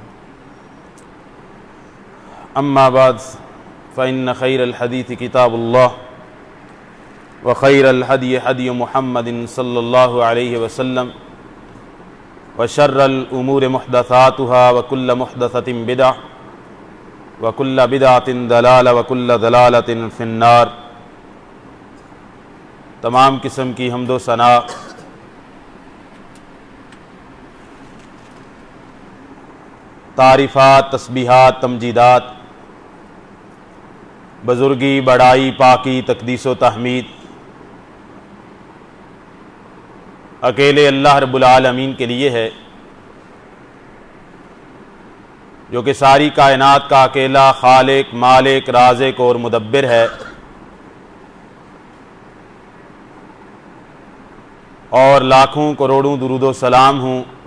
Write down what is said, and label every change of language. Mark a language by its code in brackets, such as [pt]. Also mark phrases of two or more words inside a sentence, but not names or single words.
[ar] أما بعد فإن خير الحديث كتاب الله وخير الهدي هدي محمد صلى الله عليه وسلم وشر الأمور محدثاتها وكل محدثة بدعة وكل بدعة ضلالة وكل ضلالة في النار. [ur] تمام قسم کی حمد و ثنا تعریفات، تسبیحات، تمجیدات، بزرگی، بڑائی، پاکی، تقدیس و تحمید اکیلے [ar] اللہ رب العالمین [ur] کے لیے ہے، جو کہ ساری کائنات کا اکیلا خالق، مالک، رازق اور مدبر ہے، اور لاکھوں کروڑوں درود و سلام ہوں